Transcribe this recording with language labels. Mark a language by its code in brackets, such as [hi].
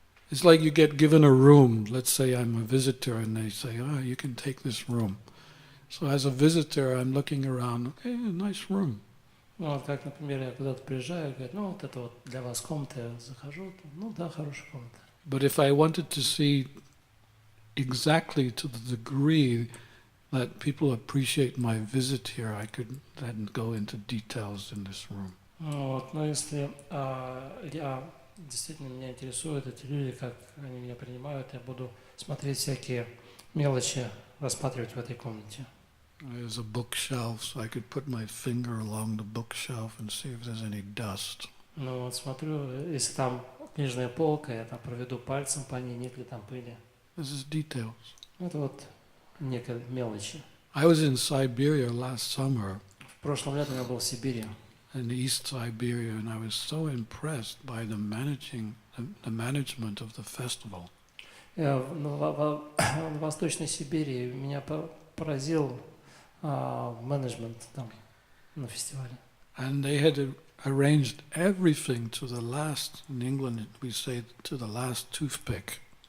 [en] It's like you get given a room. Let's say I'm a visitor and they say, oh, you can take this room. So as a visitor, I'm looking around, okay, nice room. [ru] Ну, вот как, например, я куда-то приезжаю, говорят, ну, вот это вот для вас комната, я захожу, ну, да, хорошая комната. [en] But if I wanted to see exactly to the degree that people appreciate my visit here, I could then go into details in this room. [ru] Вот, но если я действительно меня интересуют эти люди, как они меня принимают, я буду смотреть всякие мелочи, рассматривать в этой комнате. [en] There's a bookshelf, so I could put my finger along the bookshelf and see if there's any dust. [ru] Ну вот смотрю, если там книжная полка, я там проведу пальцем по ней, нет ли там пыли. [en] This is details. [ru] Это вот некие мелочи. [en] I was in Siberia last summer, [ru] В прошлом летом я был в Сибири, [en] in East Siberia, and I was so impressed by the management of the festival. [ru] я в Восточной Сибири, меня поразил менеджмент там на фестивале. [en] And they had arranged everything to the last, in England we say, to the last toothpick.